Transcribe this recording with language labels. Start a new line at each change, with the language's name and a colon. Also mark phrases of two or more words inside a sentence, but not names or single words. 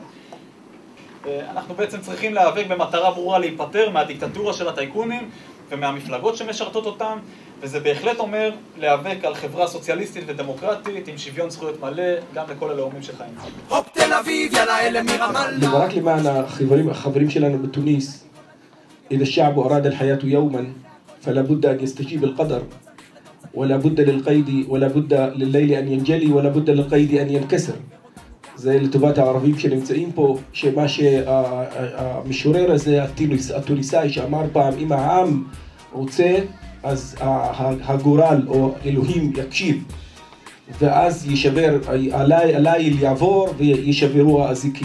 Hebrew: אנחנו בעצם צריכים להיאבק במטרה ברורה להיפטר מהדיקטטורה של הטייקונים ומהמפלגות שמשרתות אותם, וזה בהחלט אומר להיאבק על חברה סוציאליסטית ודמוקרטית עם שוויון זכויות מלא גם לכל הלאומים שחיים. הופ תל אביב, יאללה אלה מרמאללה. רק למען החברים שלנו בתוניס,
Arabic: إذا الشعب أراد الحياة يوما فلا بد أن يستجيب القدر ولا بد للقيد ولا بد لليل أن ينجلي ولا بد للقيد أن ينكسر.
Hebrew: זה לטובת הערבים שנמצאים פה, שמה שהמשורר הזה, התוניסאי, שאמר פעם, אם העם רוצה, אז הגורל או אלוהים יקשיב, ואז ישבר, הליל יעבור וישברו האזיקים.